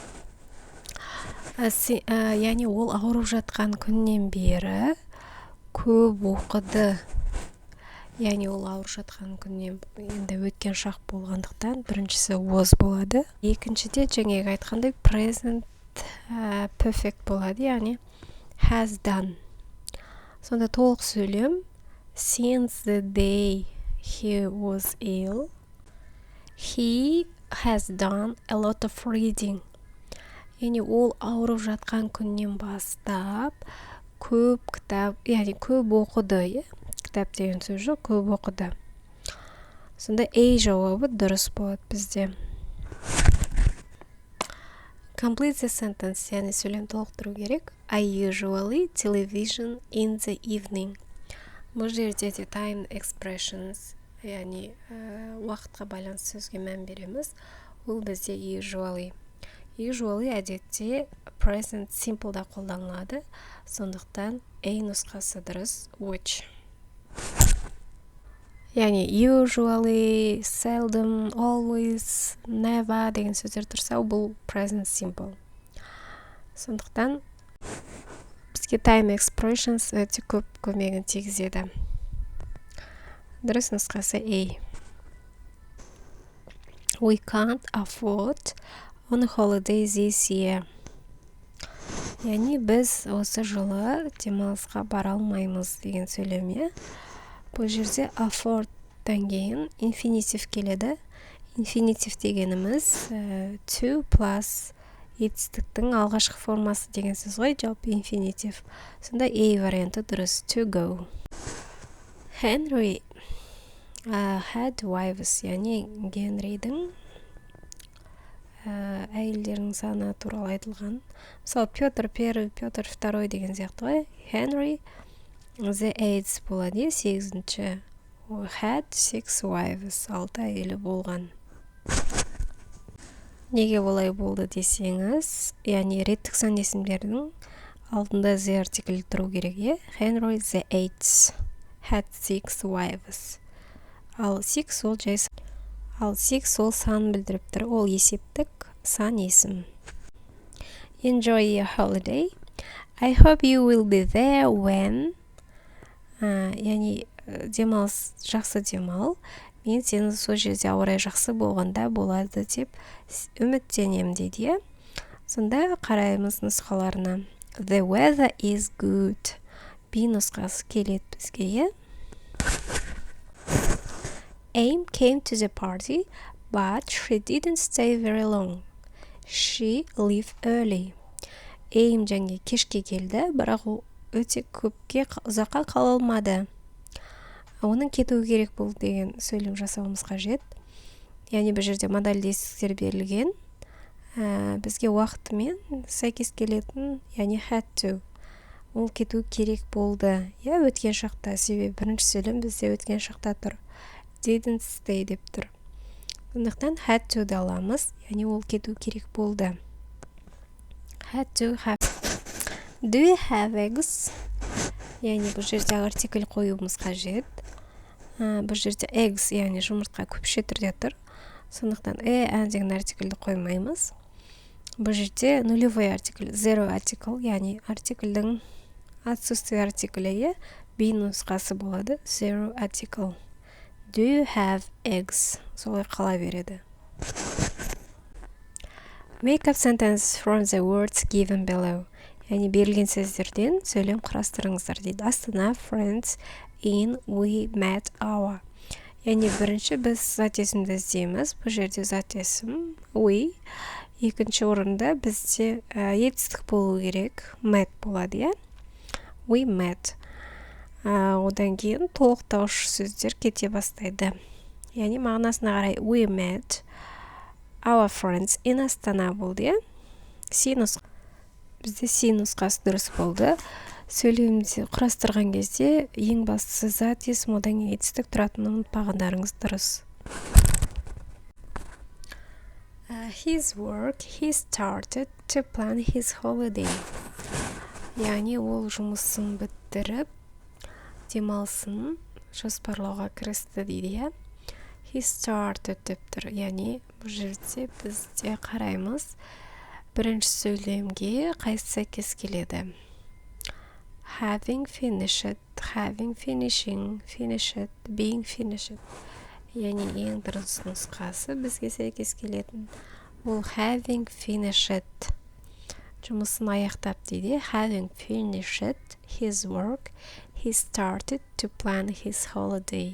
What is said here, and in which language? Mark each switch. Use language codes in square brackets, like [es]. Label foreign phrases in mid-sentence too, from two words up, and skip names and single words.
[kk] Яғни ол ауырып жатқан күннен бері көп оқыды. Яғни ол ауырып жатқан күннен енді өткен шақ болғандықтан біріншісі was болады. Екіншіде жаңағы айтқандай [en] present perfect [kk] болады, яғни [en] has done. [kk] Сонда толық сөйлем [en] since the day he was ill, he has done a lot of reading. [kk] Яғни ол ауырып жатқан күннен бастап көп кітап, яғни көп оқыды. Кітап деген сөз жоқ, көп оқыды. Сонда A жауабы дұрыс болады бізде. [en] Complete the sentence, [kk] яғни сөйлем толықтыру керек. [en] I usually television in the evening. [kk] Бұл жерде де [en] time expressions, [kk] яғни уақытқа байланысты сөзге мән береміз. Ол бізде usually. Usually әдетте [en] present simple'да [kk] қолданылады. Сондықтан A нұсқасы дұрыс, watch. Яғни [en] usually, seldom, always, never [kk] деген сөздер тұрса, бұл [en] present simple. [kk] Сондықтан бізге [en] time expressions [kk] өте көп көмегін тигізеді. Дұрыс нұсқасы A. [en] We can't afford on a holiday this year. [kk] Яғни біз осы жылы демалысқа бара алмаймыз деген сөйлем. Бұл жерде afford'тан кейін infinitive келеді. Infinitive дегеніміз [en] to plus [kk] етістіктің алғашқы формасы деген сөз ғой, жалпы infinitive. Сонда A варианты дұрыс, [en] to go. Henry had wives, [kk] яғни Генридің әйелдерінің саны туралы айтылған. Мысалы, Петр I, Петр II деген сияқты ғой. [en] Henry the 8th болады, 8-ші. Had 6 wives, [kk] 6 әйелі болған. Неге олай болды десеңіз, яғни реттік сан есімдердің алдында the артикль тұру керек. [en] Henry the 8th had 6 wives. [kk] Ал 6 ол жай. Ал 6 ол сан білдіріп тұр, ол есептік сан есім. [en] Enjoy your holiday. I hope you will be there when. [kk] Яғни демалыс, жақсы демал. Мен сені сол жерде ауа райы жақсы болғанда болады деп үміттенем дейді. Сонда қараймыз нұсқаларына. [en] The weather is good. [kk] B нұсқасы келеді бізге. [en] Aim came to the party, but she didn't stay very long. She left early. [kk] Aim және кешке келді, бірақ ол өте көпке ұзаққа қала алмады. Оның кетуі керек болды деген сөйлем жасауымыз қажет. Яғни бұл жерде модальдестіктер берілген. Бізге уақытымен сәйкес келетін, яғни [en] had to. [kk] Ол кету керек болды. Өткен шақта, себебі бірінші сөйлем бізде өткен шақта тұр. [en] Didn't stay [kk] деп тұр. Сондықтан [en] had to [kk] да аламыз, яғни ол кету керек болды. [en] Had to have. Do you have eggs? [kk] Яғни бұл жерде артикль қоюымыз қажет. Бұл жерде eggs, яғни жұмыртқа көпше түрде тұр. Сондықтан деген артикльді қоймаймыз. Бұл жерде [ru] нулевой артикль, [kk] zero артикль, яғни артикльдің отсутствие артиклі be нұсқасы болады, zero артикль. [en] Do you have eggs? [kk] Солай қала береді. [en] Make up sentence from the words given below. [kk] Яғни берілген сөздерден сөйлем құрастырыңыздар дейді. [en] Астана, friends, in, we met our. [kk] Яғни бірінші біз зат есімді іздейміз. Бұл жерде зат есім we. Екінші орында бізде етістік болу керек. Met болады, иә? [en] We met. [kk] Одан кейін толықтаушы сөздер кете бастайды. Яғни мағынасына қарай [en] we met our friends in Астана [kk] болды, иә? Бізде C нұсқасы дұрыс болды. Сөйлемді құрастырған кезде ең бастысы зат есім, одан кейін етістік тұратынын ұмытпағандарыңыз дұрыс. [en] His work, he started to plan his holiday. [kk] Яғни ол жұмысын бітіріп, демалысын жоспарлауға кірісті дейді, иә? [en] He started [kk] деп тұр. Яғни бұл жерде бізде қараймыз. Бірінші сөйлемге қайсысы сәйкес келеді? [en] Having finished, having finishing, finished, being finished. [kk] Яғни ең дұрыс нұсқасы бізге сәйкес келетін. [en] Ол having finished. [kk] Жұмысын аяқтап дейді. [en] Having finished his work, he started to plan his holiday.